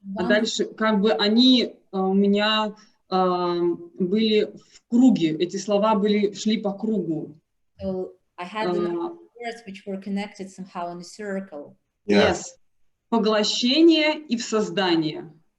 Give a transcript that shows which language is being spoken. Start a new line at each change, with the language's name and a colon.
Russian: А дальше как бы они у меня были в круге. Эти слова шли по кругу.
English: So I had words which were connected somehow in a circle. Yes.
Russian: Поглощение и в создание.